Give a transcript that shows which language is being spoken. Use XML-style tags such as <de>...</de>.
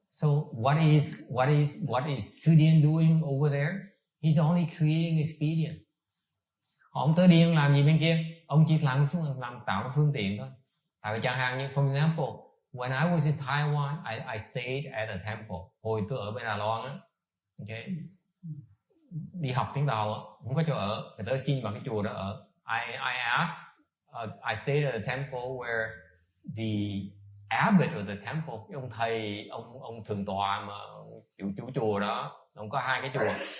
<en>So what is Sudian doing over there? He's only creating expedient.</en> <vi>Ông tới điên làm gì bên kia? Ông chỉ làm tạo một phương tiện thôi. Tại vì chẳng hạn như,</vi> <en>for example, when I was in Taiwan, I stayed at a temple.</en> <vi>Hồi tôi ở bên Đài Loan á, okay, đi học tiếng Tàu á, không có chỗ ở, người ta xin vào cái chùa đó ở.</vi> <en>I asked, I stayed at a temple where the abbot of the temple,</en> <vi>cái ông thầy, ông thượng tọa mà chủ chùa đó, ông có hai cái chùa.</vi>